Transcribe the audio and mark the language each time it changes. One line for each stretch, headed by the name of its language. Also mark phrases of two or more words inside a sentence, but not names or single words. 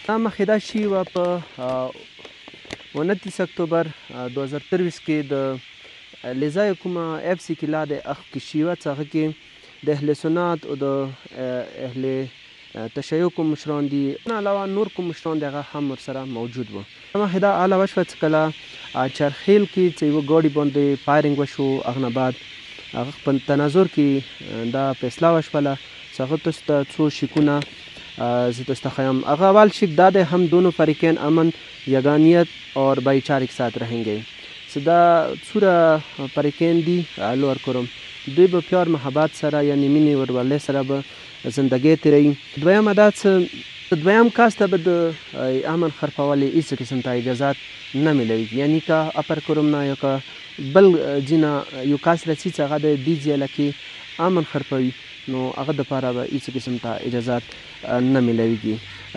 Pashto: دا معاهده شوې وه په 29 اکتوبر 2023 کې د علیزای کومه اف سی کې لا د اخ کې شوې وه، چې هغه کې د اهل سنت او د اهل تشیع کوم مشران دي، نه علاوه نور کوم مشران دي هغه هم ورسره موجود وو. معاهده هله وشوه چې کله چرخیل کې چې یوه ګاډي باندې فایرنګ وشو، هغه نه بعد هغه په تناظر کې دا فیصله وشوله چې هغه تاسو ته څو شکونه زه تاسو ته ښیم. هغه اول شک دا دی
Urdu: هم دونوں فریقین امن یگانیت اور بھائی چارے کے ساتھ رہیں گے.
Pashto: چې دا څومره فریقین دي لوړ کورم دوی به پیار محبت سره یعنې مینې ورورولۍ سره به زندگی تیروي. دویمه دا چې دویم کس ته به د امن خرپولې هېڅ قسم ته اجازات نه میلوي، یعنی که اپر کورم نه یا که بل ځینه یو کس رسي چې هغه د دې ځایله کې امن خرپوي، نو هغه دپاره به هېڅ قسم ته اجازات نه میلویږي.